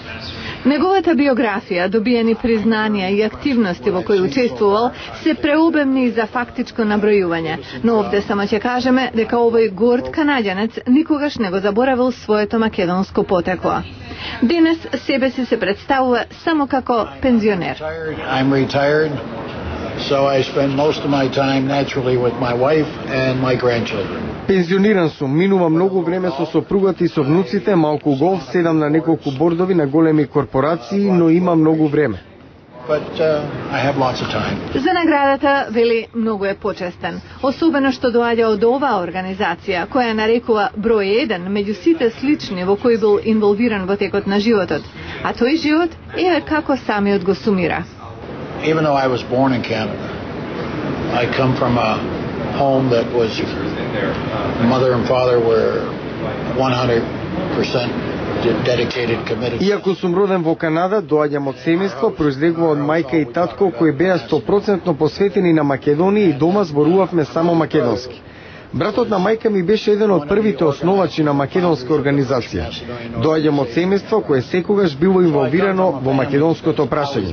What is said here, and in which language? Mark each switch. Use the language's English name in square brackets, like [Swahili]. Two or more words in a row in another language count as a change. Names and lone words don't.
[Macedonian] Неговата биографија, добиени признанија и активности во кои учествувал, се преобемни за фактичко набројување, но овде само ќе кажеме дека овој горд канаѓанец никогаш не го заборавил своето македонско потекло. Денес себе си се представува само како пензионер. [English] I'm retired, so I spend most of my time naturally with my wife and my grandchildren. [Macedonian] Пензиониран сум, минува многу време со сопругата и со внуците, малку голф, седам на неколку бордови на големи корпорации, но има многу време. [English] But I have lots of time. [Macedonian] За наградата, вели, многу е почестен, особено што доаѓа од оваа организација, која нарекува број 1 меѓу сите слични во кои бил инволвиран во текот на животот, а тој живот е како самиот го сумира. [English] Even though I was born in Canada, I come from a home that was mother and father were 100% dedicated, committed. [Macedonian] Иако сум роден во Канада, доаѓам од семејство, произлегува од мајка и татко кои беа 100% посветени на Македонија и дома зборувавме само македонски. Братот на мајка ми беше еден од првите основачи на македонска организација. Доаѓам од семејство кое секогаш било инволвирано во македонското прашање.